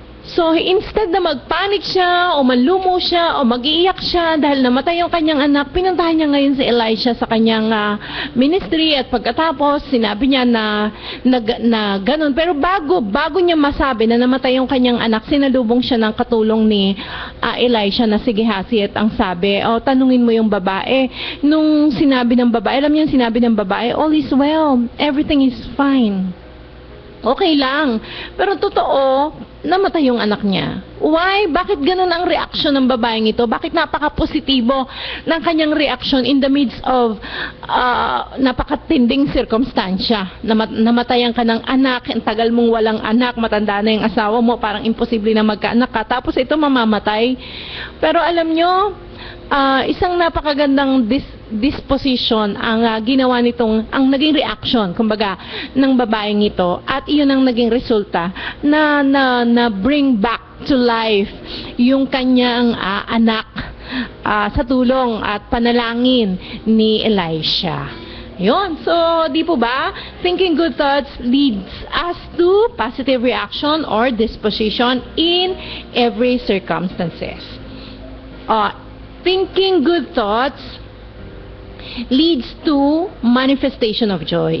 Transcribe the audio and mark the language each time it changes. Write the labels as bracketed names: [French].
[Filipino] So, instead na magpanik siya, o manlumo siya, o mag-iiyak siya dahil namatay yung kanyang anak, pinuntahan niya ngayon si Elisha sa kanyang ministry at pagkatapos, sinabi niya na ganun. Pero bago niya masabi na namatay yung kanyang anak, sinalubong siya ng katulong ni Elisha na si Gehazi at ang sabi, tanungin mo yung babae. Nung sinabi ng babae, alam niyo yung sinabi ng babae, [English] all is well, everything is fine. [Filipino] Okay lang. Pero totoo, namatay yung anak niya. [English] Why? [Filipino] Bakit ganun ang reaction ng babaeng ito? Bakit napaka-positibo ng kanyang reaction [English] in the midst of [Filipino] napakatinding circumstansya? Namatayan ka ng anak, ang tagal mong walang anak, matanda na yung asawa mo, parang imposible na magkaanak ka, tapos ito mamamatay. Pero alam nyo, isang napakagandang disposition ang ginawa nitong, ang naging reaction, kumbaga, ng babaeng ito, at iyon ang naging resulta na [English] bring back to life [Filipino] yung kanyang anak sa tulong at panalangin ni Elisha. Yun. So, di po ba? [English] Thinking good thoughts leads us to positive reaction or disposition in every circumstances. Thinking good thoughts leads to manifestation of joy.